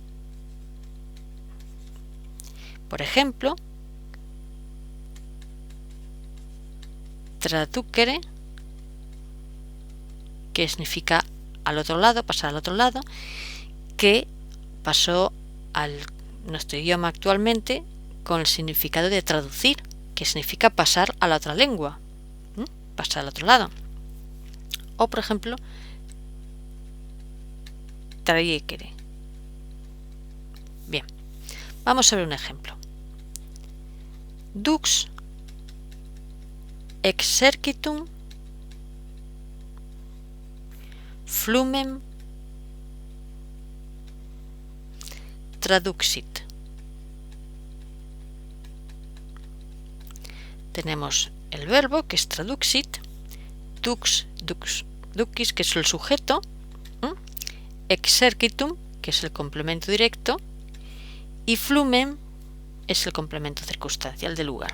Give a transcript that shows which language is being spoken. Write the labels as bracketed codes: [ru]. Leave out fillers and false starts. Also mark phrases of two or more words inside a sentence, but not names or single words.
[es] Por ejemplo, traducere, que significa al otro lado, pasar al otro lado, que pasó al nuestro idioma actualmente con el significado de traducir, que significa pasar a la otra lengua, pasar al otro lado. O por ejemplo, traiecere. Bien, vamos a ver un ejemplo. [la] Dux exercitum flumem traduxit. [es] Tenemos el verbo, que es traduxit, ducis, que es el sujeto, exercitum, que es el complemento directo, y flumem es el complemento circunstancial del lugar.